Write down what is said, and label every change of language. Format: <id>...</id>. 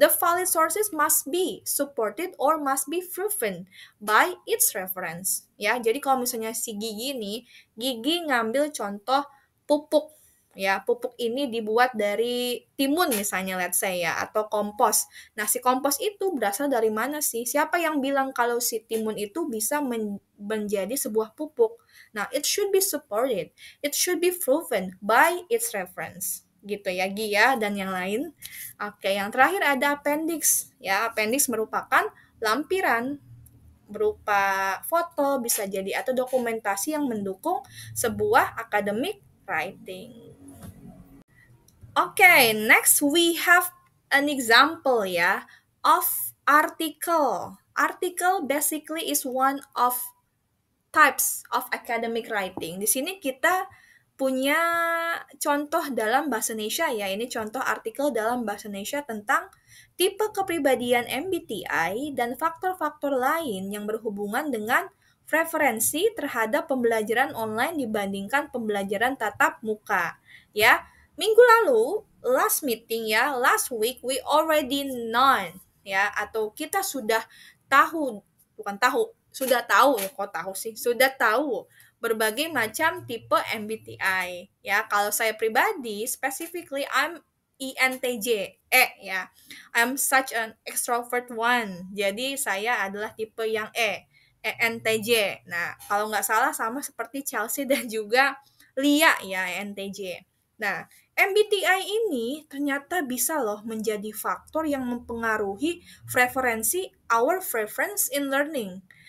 <en>The valid sources must be supported or must be proven by its reference.</en> <id>Ya, jadi kalau misalnya si Gigi nih, Gigi ngambil contoh pupuk ya, pupuk ini dibuat dari timun misalnya</id> <en>let's say</en> <id>ya atau kompos. Nah, si kompos itu berasal dari mana sih? Siapa yang bilang kalau si timun itu bisa menjadi sebuah pupuk?</id> <en>Nah, it should be supported. It should be proven by its reference.</en> <id>Gitu ya, Gia dan yang lain. Oke, yang terakhir ada appendix. Ya, appendix merupakan lampiran berupa foto bisa jadi atau dokumentasi yang mendukung sebuah academic writing.</id> <en>Okay, next we have an example ya of article. Article basically is one of types of academic writing.</en> <id>Di sini kita punya contoh dalam bahasa Indonesia ya. Ini contoh artikel dalam bahasa Indonesia tentang tipe kepribadian MBTI dan faktor-faktor lain yang berhubungan dengan preferensi terhadap pembelajaran online dibandingkan pembelajaran tatap muka. Ya, minggu lalu,</id> <en>last meeting</en> <id>ya,</id> <en>last week we already known</en> <id>ya, atau kita sudah tahu, bukan tahu, sudah tahu ya, kok tahu sih, sudah tahu berbagai macam tipe MBTI ya. Kalau saya pribadi,</id> <en>specifically I'm INTJ,</en> <id>ya.</id> <en>I'm such an extrovert one.</en> <id>Jadi saya adalah tipe yang ENTJ. Nah, kalau nggak salah sama seperti Chelsea dan juga Lia ya, ENTJ. Nah, MBTI ini ternyata bisa loh menjadi faktor yang mempengaruhi</id> <en>our preference in learning.</en>